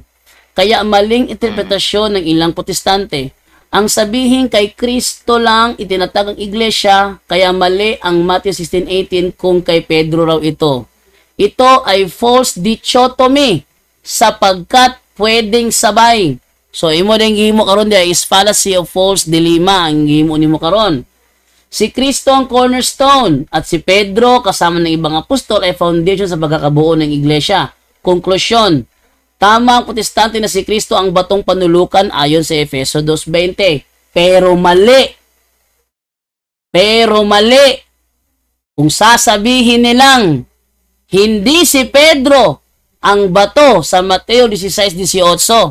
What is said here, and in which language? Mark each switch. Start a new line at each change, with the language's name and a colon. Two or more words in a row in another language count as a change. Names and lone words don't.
Filipino: Kaya maling interpretasyon ng ilang protestante. Ang sabihin kay Kristo lang itinatag ang iglesia, kaya mali ang Matthew 16:18 kung kay Pedro raw ito. Ito ay
English: false dichotomy
Filipino: sapagkat pwedeng sabay.
Cebuano: So imo din gihimo karon dia is
English: fallacy of false dilemma
Cebuano: ang gihimo nimo karon.
Filipino: Si Kristo ang cornerstone at si Pedro kasama ng ibang apostol ay foundation sa pagkakabuo ng iglesia. Konklusyon, tama ang protestante na si Kristo ang batong panulukan ayon sa Efeso 2:20. Pero mali. Kung sasabihin nilang hindi si Pedro ang bato sa Mateo 16:18.